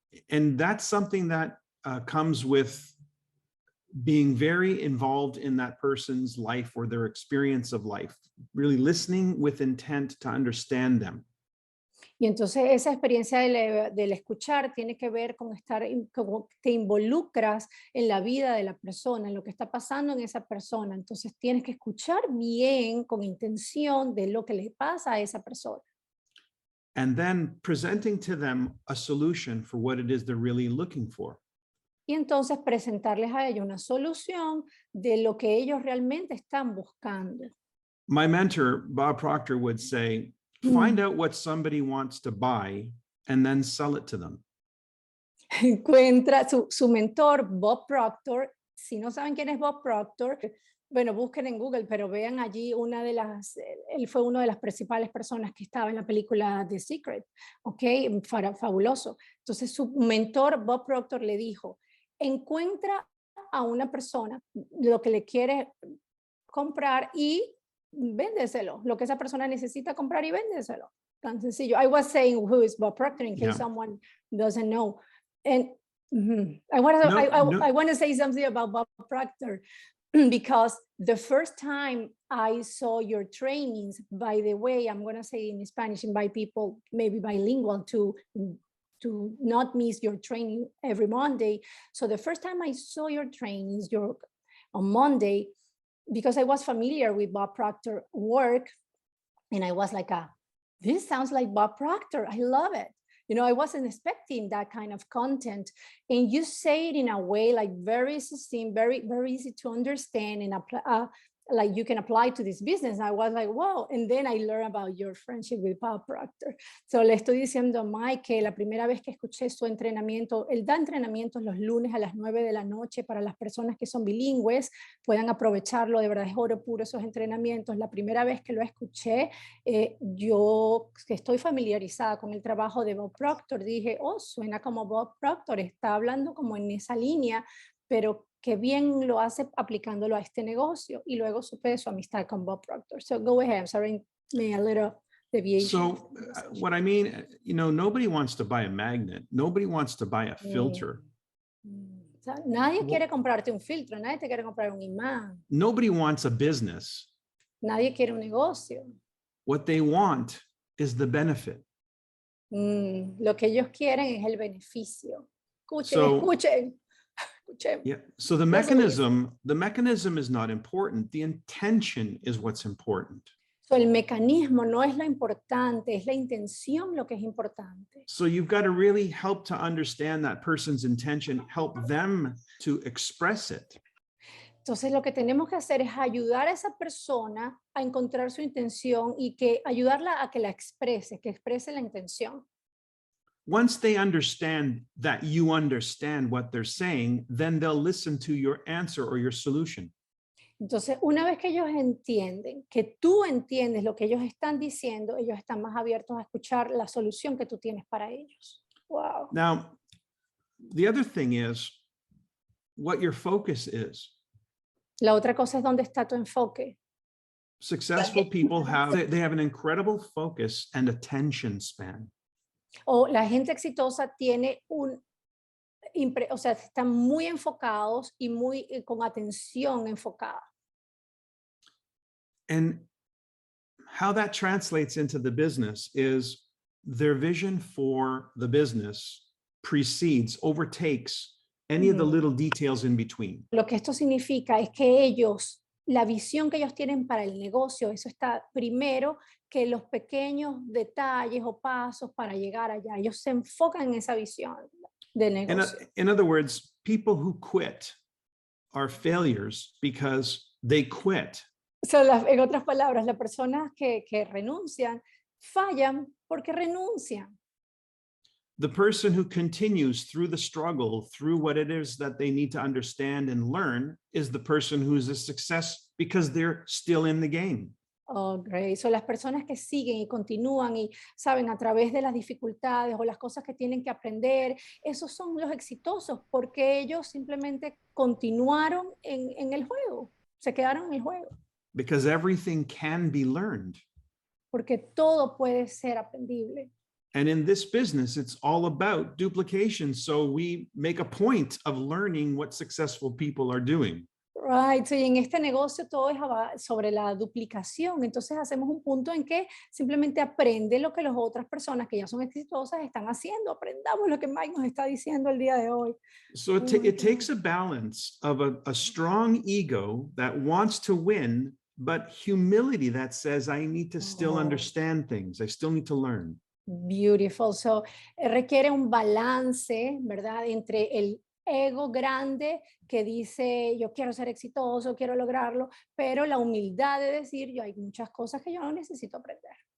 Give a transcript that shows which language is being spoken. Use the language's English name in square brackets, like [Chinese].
[English] And that's something that comes with being very involved in that person's life or their experience of life, really listening with intent to understand them. [Spanish] Y entonces esa experiencia del escuchar tiene que ver con como te involucras en la vida de la persona, en lo que está pasando en esa persona. Entonces tienes que escuchar bien, con intención de lo que le pasa a esa persona. [English] And then presenting to them a solution for what it is they're really looking for. [Spanish] Y entonces presentarles a ellos una solución de lo que ellos realmente están buscando. [English] My mentor, Bob Proctor, would say, find out what somebody wants to buy and then sell it to them. [Spanish] Encuentra su mentor, Bob Proctor. Si no saben quién es Bob Proctor, bueno, busquen en Google, pero vean allí él fue una de las principales personas que estaba en la película The Secret, ¿ok? Fabuloso. Entonces su mentor, Bob Proctor, le dijo, encuentra a una persona lo que le quiere comprar y véndeselo, lo que esa persona necesita comprar y véndeselo. Tan sencillo. [English] I was saying who is Bob Proctor in case someone doesn't know. And I want to say something about Bob Proctor because the first time I saw your trainings, by the way, I'm going to say in Spanish, invite people maybe bilingual to not miss your training every Monday. So the first time I saw your trainings on Monday, because I was familiar with Bob Proctor work, and I was like, this sounds like Bob Proctor. I love it. You know, I wasn't expecting that kind of content. And you say it in a way like very succinct, very, very easy to understand and like you can apply to this business. I was like, wow. And then I learned about your friendship with Bob Proctor. [Spanish] So le estoy diciendo a Mike que la primera vez que escuché su entrenamiento, él da entrenamientos los lunes a las 9 de la noche para las personas que son bilingües, puedan aprovecharlo, de verdad es oro puro esos entrenamientos. La primera vez que lo escuché, yo que estoy familiarizada con el trabajo de Bob Proctor, dije, oh, suena como Bob Proctor, está hablando como en esa línea, pero que bien lo hace aplicándolo a este negocio. Y luego supe de su amistad con Bob Proctor. [English] So go ahead, I'm sorry, me a little deviation. So what I mean, you know, nobody wants to buy a magnet. Nobody wants to buy a filter. [Spanish] O sea, nadie quiere comprarte un filtro, nadie te quiere comprar un imán. [English] Nobody wants a business. [Spanish] Nadie quiere un negocio. [English] What they want is the benefit. [Spanish] Lo que ellos quieren es el beneficio. Escuchen, escuchen. [English] Yeah. So the mechanism is not important. The intention is what's important. [Spanish] So el mecanismo no es lo importante, es la intención lo que es importante. [English] So you've got to really help to understand that person's intention, help them to express it. [Spanish] Entonces lo que tenemos que hacer es ayudar a esa persona a encontrar su intención y ayudarla a que la exprese, que exprese la intención. [English] Once they understand that you understand what they're saying, then they'll listen to your answer or your solution. [Spanish] Entonces, una vez que ellos entienden, que tú entiendes lo que ellos están diciendo, ellos están más abiertos a escuchar la solución que tú tienes para ellos. [English] Wow. Now, the other thing is what your focus is. [Spanish] La otra cosa es dónde está tu enfoque. [English] Successful people have an incredible focus and attention span. [Spanish] O la gente exitosa tiene o sea, están muy enfocados y con atención enfocada. [English] And how that translates into the business is their vision for the business overtakes any of the little details in between. [Spanish] Lo que esto significa es que la visión que ellos tienen para el negocio, eso está primero que los pequeños detalles o pasos para llegar allá. Ellos se enfocan en esa visión del negocio. [English] In other words, people who quit are failures because they quit. [Spanish] So, en otras palabras, las personas que renuncian fallan porque renuncian. [English] The person who continues through the struggle, through what it is that they need to understand and learn, is the person who is a success because they're still in the game. Oh, great. [Spanish] So las personas que siguen y continúan y saben a través de las dificultades o las cosas que tienen que aprender, esos son los exitosos porque ellos simplemente continuaron en el juego, se quedaron en el juego. [English] Because everything can be learned. [Spanish] Porque todo puede ser aprendible. [English] And in this business, it's all about duplication. So we make a point of learning what successful people are doing. Right. [Spanish] So, y en este negocio todo es sobre la duplicación. Entonces hacemos un punto en que simplemente aprende lo que las otras personas que ya son exitosas están haciendo. Aprendamos lo que Mike nos está diciendo el día de hoy. [English] So it takes a balance of a strong ego that wants to win, but humility that says, I need to still understand things. I still need to learn. Beautiful. [Spanish] So, requiere un balance, ¿verdad? Entre el ego grande que dice, yo quiero ser exitoso, quiero lograrlo, pero la humildad de decir, yo hay muchas cosas que yo no necesito aprender.